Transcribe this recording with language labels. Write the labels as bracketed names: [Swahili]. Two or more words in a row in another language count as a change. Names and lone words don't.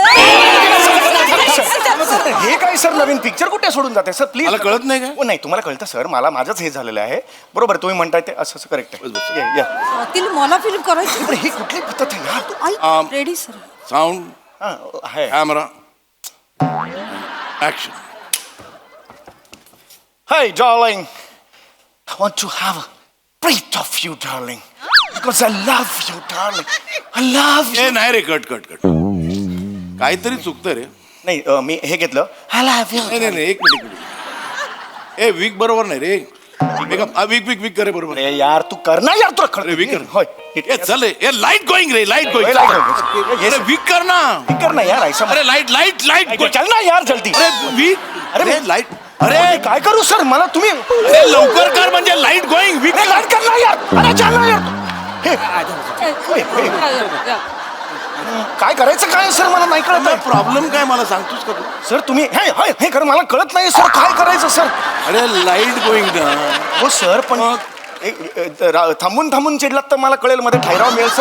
[Marathi] हे काय सर नवीन पिक्चर कुठे सोडून जाते सर प्लीज. मला कळत नाही काय? नाही तुम्हाला कळतं सर मला माझंच हे झालेलं आहे. बरोबर तुम्ही म्हणताय ते असं असं करेक्ट बस, बस. आहे. या. तिला मला फिल्म करायची. पण ही कुठली पद्धत आहे यार. आई रेडी सर. साऊंड आहे. [English] camera action. Hey darling, I want to have a breath of you darling because I love you darling. I love you. [Marathi] ए नाही रे कट कट कट. काहीतरी चुकतं रे. नाही मी हे घेतलं [English] I love you. [Marathi] नाही एक मिनिट. ए वीक बरोबर नाही रे. वीक करे बरोबर. अरे यार तू कर ना यार तुला अरे, वीक कर. होय ए चल ए [English] light going [Marathi] रे लाईट होय, गोईंग. light going. अरे वीक कर ना. कर ना यार ऐसा अरे लाईट लाईट लाईट. चल ना यार जल्दी. अरे वीक. अरे, अरे लाईट. अरे काय करू सर मला तुम्ही अरे लवकर कर म्हणजे [English] light going. [Marathi] वीक नाही लाईट कर ना यार. अरे चल ना यार. हे, काय करायचं काय सर मला नाही कळत आहे. प्रॉब्लेम काय मला सांगतोस का तू? सर तुम्ही हे कर मला कळत नाही सर काय करायचं सर. अरे [English] light going [Marathi] ना. हो सर पण थांबून चिडलात तर मला कळेल मध्ये ठहराव मिळेल सर.